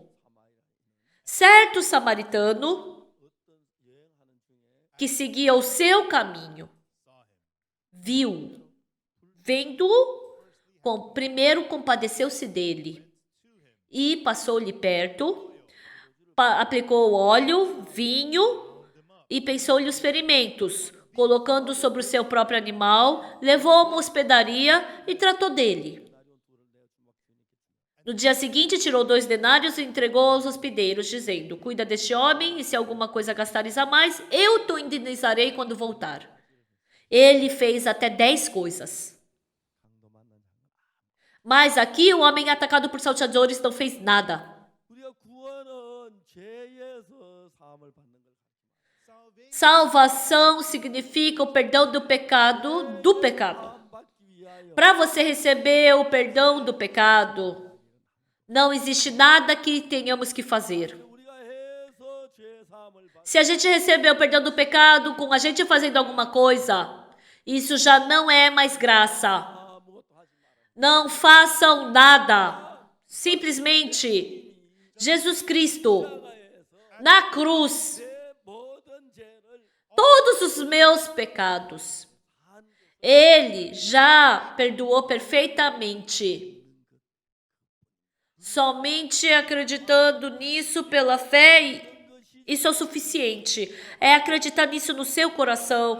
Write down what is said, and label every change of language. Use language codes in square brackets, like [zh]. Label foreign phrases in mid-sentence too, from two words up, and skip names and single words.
[pt] Certo samaritano que seguia o seu caminho, viu, vendo-o, primeiro compadeceu-se dele e passou-lhe perto, aplicou óleo, vinho e pensou-lhe os ferimentos, colocando sobre o seu próprio animal, levou a uma hospedaria e tratou dele. No dia seguinte, tirou 2 denários e entregou aos hospedeiros, dizendo: cuida deste homem, e se alguma coisa gastares a mais, eu te indenizarei quando voltar. Ele fez até 10 coisas. [ko] 강도 만난 자. [pt] Mas aqui o homem atacado por salteadores não fez nada. [ko] 우리가 구원은 죄에서 사함을 받는 걸 가르칩니다. [pt] Salvação significa o perdão do pecado, [ko] 사함 받기 위하여 [pt] Para você receber o perdão do pecado, não existe nada que tenhamos que fazer. [ko] 우리가 해서 죄 사함을 받. [pt] Se a gente receber o perdão do pecado com a gente fazendo alguma coisa, isso já não é mais graça. [ko] 아무것도 하지 마라. [pt] Não façam nada. Simplesmente, Jesus Cristo, [ko] 나가에서 [pt] na cruz, [ko] 내 모든 죄를 [pt] todos os meus pecados, [ko] 한 [pt] Ele já perdoou perfeitamente. Somente acreditando nisso pela fé Isso é o suficiente. É acreditar nisso no seu coração.